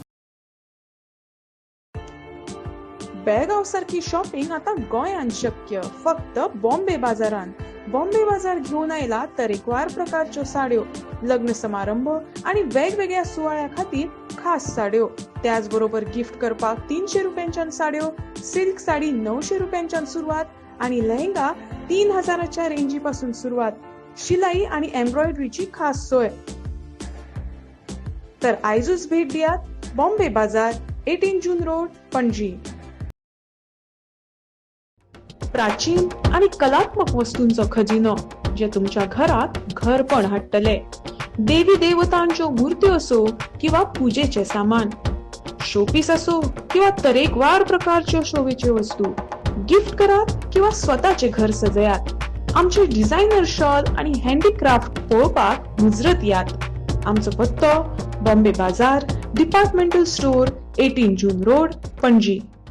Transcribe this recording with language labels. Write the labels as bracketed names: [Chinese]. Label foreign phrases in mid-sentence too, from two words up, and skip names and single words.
[Konkani] बेळगांव सारखी शॉपिंग आता गोंयांत शक्य फक्त बॉम्बे बाजारांत बॉम्बे बाजार घेऊन आयला तरेकवार प्रकारच्यो साड्यो लग्न समारंभ आणि वेगवेगळ्या सुवाळ्या खातीर खास साड्यो त्याचबरोबर गिफ्ट करपाक 300 रुपयांच्यान साड्यो सिल्क साडी 900 रुपयांच्यान सुरुवात आणि लेहंगा 3000च्या रेंजी पासून सुरुवात शिलाई आणि एम्ब्रॉयडरीची खास सोय तर आयजूच भेट दियात बॉम्बे बाजार 18 जून रोड पणजी प्राचीन आणि कलात्मक वस्तूंचो खजिनो जे तुमच्या घरात घरपण हाडटले देवी देवतांच्यो मूर्त्यो असो किंवा पूजेचे सामान शोपीस असो किंवा तरेकवार प्रकारच्यो शोभेच्यो वस्तू गिफ्ट करात किंवा स्वतःचे घर सजयात आमचे डिझायनर शॉल आणि हँडीक्राफ्ट पळोवपाक मुजरत यात आमचो पत्तो बॉम्बे बाजार डिपार्टमेंटल स्टोर 18 जून रोड पणजी